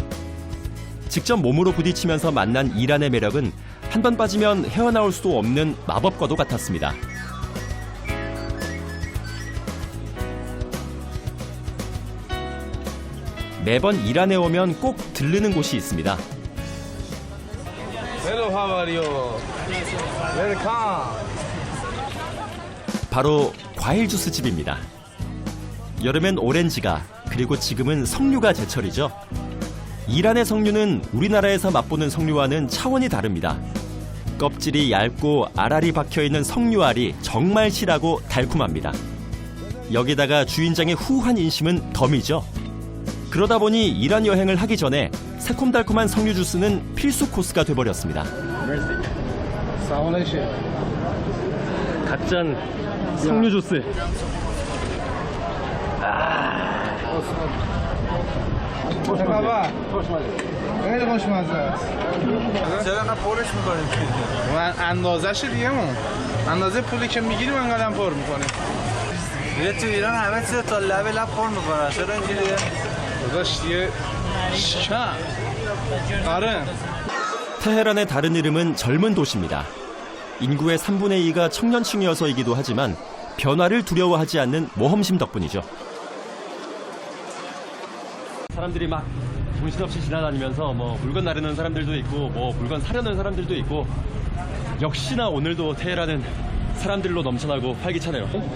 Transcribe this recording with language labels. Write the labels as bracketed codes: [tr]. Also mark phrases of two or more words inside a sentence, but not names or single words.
[ko] 직접 몸으로 부딪히면서 만난 이란의 매력은 한 번 빠지면 헤어나올 수도 없는 마법과도 같았습니다. 매번 이란에 오면 꼭 들르는 곳이 있습니다. [en] Hello, how are you? Welcome. [ko] 바로 과일 주스 집입니다. 여름엔 오렌지가, 그리고 지금은 석류가 제철이죠. 이란의 석류는 우리나라에서 맛보는 석류와는 차원이 다릅니다. 껍질이 얇고 알알이 박혀있는 석류알이 정말 실하고 달콤합니다. 여기다가 주인장의 후한 인심은 덤이죠. 그러다 보니 이란 여행을 하기 전에 새콤달콤한 석류 주스는 필수 코스가 돼버렸습니다. 갓짠 석류 주스. [fa] خیلی خوشمزه است. چرا انقدر پرش می‌کنیم؟ من اندازه‌ش دیگه اندازه پولی که می‌گیریم انقدرم پر می‌کنیم. دیگه تو ایران همه چیز تا لب پر می‌کنن. چرا اینجوریه؟ داداش دیگه شکم. آره. [ko] 테헤란의 다른 이름은 젊은 도시입니다. 인구의 3분의 2가 청년층이어서이기도 하지만 변화를 두려워하지 않는 모험심 덕분이죠. 사람들이 막 정신없이 지나다니면서 물건 나르는 사람들도 있고 물건 사려는 사람들도 있고, 역시나 오늘도 테헤란은 사람들로 넘쳐나고 활기차네요.